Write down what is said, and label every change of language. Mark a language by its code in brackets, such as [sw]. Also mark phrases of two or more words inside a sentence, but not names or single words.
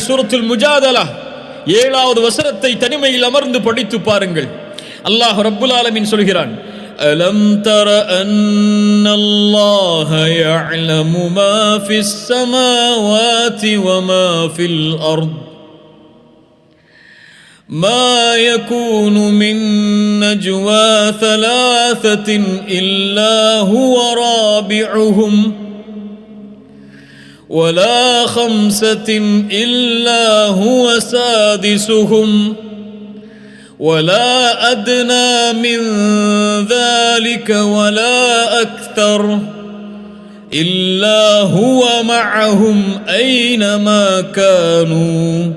[ta] சூரத்துல் முஜாதலா 7வது வசனத்தை தனிமையில் அமர்ந்து படித்து பாருங்கள். [ar] الله رب العالمين சொல்கிறான், ألم تر أن الله يعلم ما في السماوات وما في الأرض ما يكون من نجوى ثلاثة إلا هو رابعهم ولا خمسة إلا هو سادسهم ولا أدنى من ذلك ولا أكثر إلا هو معهم أينما كانوا